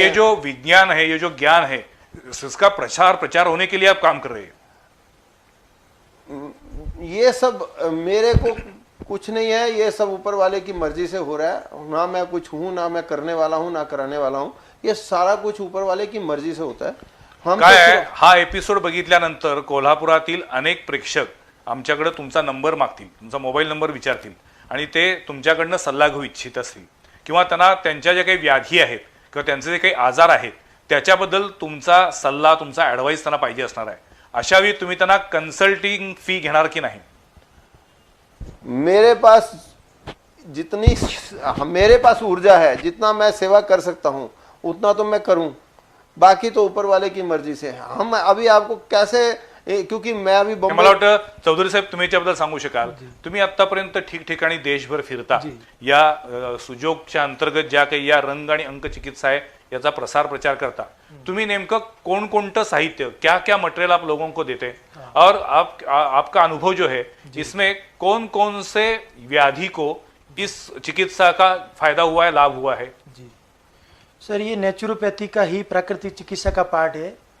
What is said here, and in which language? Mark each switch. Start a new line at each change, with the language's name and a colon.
Hindi: ये जो विज्ञान है, ये जो ज्ञान है, इसका प्रचार होने के लिए आप काम कर रहे हैं। ये सब मेरे को कुछ नहीं है, ये सब ऊपर वाले की मर्जी से हो रहा है। ना मैं कुछ हूं, ना मैं करने वाला हूं, ना कराने वाला हूं। ये सारा कुछ ऊपर वाले की मर्जी से होता है। हम
Marathi: काय आहे, हा एपिसोड बघितल्यानंतर कोल्हापुरातील अनेक प्रेक्षक आमच्याकडे तुमचा नंबर मागतील, तुमचा मोबाईल नंबर विचारतील आणि ते तुमच्याकडनं सल्ला घेऊ इच्छित असतील किंवा त्यांना त्यांच्या ज्या काही व्याधी आहेत किंवा त्यांचे जे काही आजार आहेत त्याच्याबद्दल तुमचा सल्ला, तुमचा ॲडवाईस त्यांना पाहिजे असणार आहे. अशा वेळी तुम्ही त्यांना कन्सल्टिंग फी घेणार की नाही?
Hindi: मेरे पास ऊर्जा है, जितना मैं सेवा कर सकता हूँ उतना तो मैं करूँ, बाकी तो ऊपर वाले की मर्जी से. हम अभी आपको कैसे, क्योंकि मैं अभी
Marathi: मला
Hindi: बॉम्बे,
Marathi: वाटतं चौधरी साहेब तुम्ही याच्याबद्दल सांगू शकाल. तुम्ही आतापर्यंत ठिकठिकाणी देशभर फिरता, या सुजोगच्या अंतर्गत ज्या काही या रंग आणि अंक चिकित्सा आहे याचा प्रसार प्रचार करता. तुम्ही नेमकं कोणकोणतं साहित्य,
Hindi: क्या क्या मटेरियल आप लोगों को देते हैं, और आपका अनुभव जो है इसमें कौन कौन से व्याधि को इस चिकित्सा का फायदा हुआ है, लाभ हुआ है? जी सर, ये नेचुरोपैथी का ही प्राकृतिक चिकित्सा का पार्ट है.